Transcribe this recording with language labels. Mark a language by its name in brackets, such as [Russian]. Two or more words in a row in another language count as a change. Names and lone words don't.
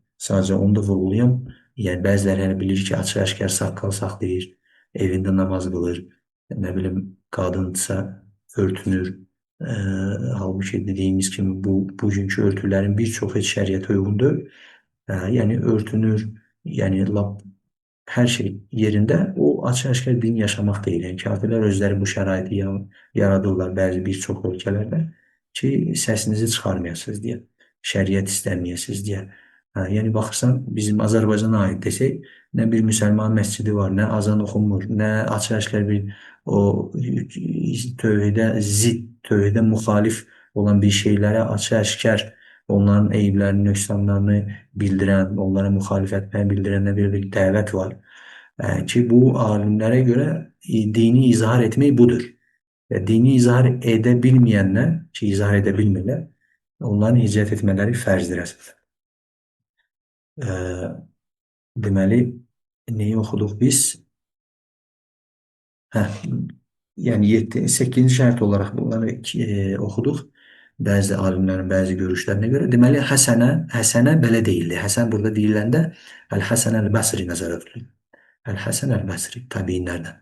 [Turkish] Sadece onu da vurgulayayım. Yani bazıları hani bilir ki açık aşkar sakkal saklayır, evinde namaz kılır, ne bileyim kadınsa örtünür. E, halbuki dediğimiz gibi bu bugünkü örtülerin birçok hiç şeriata uygundur. Yani örtünür, yani her şey yerinde o açık aşkar din yaşamak değil. [Azerbaijani] Yani kafirler özleri bu şəraiti yaradırlar bazı bir çox ölkələrdə ki, səsinizi çıxarmayasınız deyə, şəriət istəməyəsiniz deyə. Yəni baxırsan bizim Azərbaycana aid desək, nə bir müsəlman məscidi var, nə azan oxunmur, nə açıq aşkar bir o tövhidə zid, tövhidə müxalif olan bir şeylərə açıq aşkar onların eyiblərini, nöqsanlarını bildirən, onlara müxalifət bildirən bir dəvət var. [Turkish] Ki bu alimlere göre dini izhar etmeyi budur. Ve dini izhar edebilmeyenler, ki izhar edebilmeler, onların hicret etmeleri ferzdir aslında. [Azerbaijani] Deməli, neyi oxuduq biz? Hə, yani 8. şərt olarak bunları oxuduq. Bəzi alimlərin bəzi görüşlərinə görə. Deməli, Həsənə belə deyildi. Həsən burada deyiləndə Əl-Həsən Əl-Bəsri nəzərə tutulur. Əl-Həsən Əl-Bəsri təbiinlərdən.